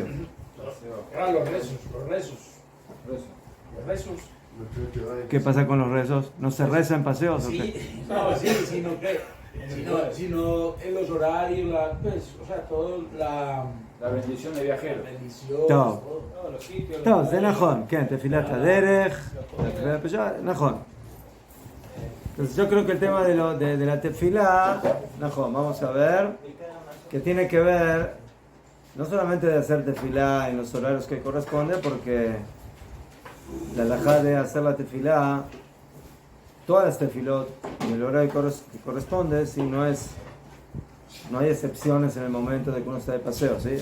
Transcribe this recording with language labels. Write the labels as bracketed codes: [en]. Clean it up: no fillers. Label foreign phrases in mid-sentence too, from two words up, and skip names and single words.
[es] Los rezos. ¿Qué pasa con los rezos? ¿No se reza en paseos o qué? Sí, no, sí, sino en los horarios, la bendición de viajero. la bendición, Todo. todos los sitios. [he] טוב, זה נכון, כן, תפילת הדרך, נכון. [es] Entonces yo creo que el tema de la tefilá, נכון, vamos a ver, que tiene que ver no solamente de hacer tefilá en los horarios que corresponde, porque la halajá de hacer la tefilá, todas las tefilot en el horario que corresponde, si no hay excepciones en el momento de que uno está de paseo, ¿sí?